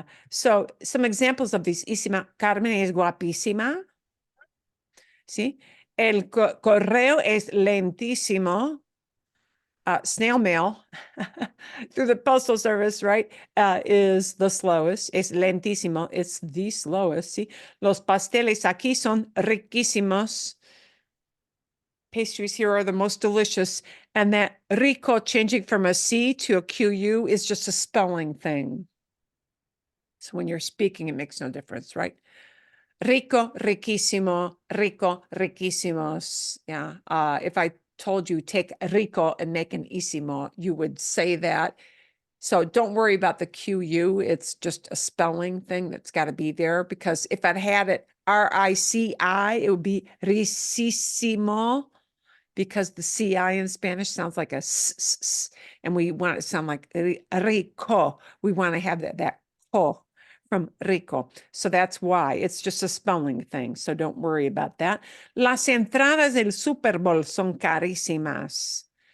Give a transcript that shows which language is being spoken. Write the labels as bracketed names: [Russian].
[English] So some examples of these. [Spanish] Carmen es guapísima. ¿Sí? El correo es lentísimo. [English] Snail mail through the postal service, right, is the slowest. [Spanish] Es lentísimo. [English] It's the slowest. [Spanish] ¿Sí? Los pasteles aquí son riquísimos. [English] Pastries here are the most delicious. And that rico changing from a C to a QU is just a spelling thing. So when you're speaking, it makes no difference, right? Rico, riquísimo, rico, riquísimos. Yeah. If I told you take rico and make an isimo, you would say that. So don't worry about the QU. It's just a spelling thing that's got to be there, because if I had it R-I-C-I, it would be risísimo, because the CI in Spanish sounds like a s, and we want it to sound like rico. We want to have that co from rico. So that's why. It's just a spelling thing. So don't worry about that. [Spanish] Las entradas del Super Bowl son carísimas.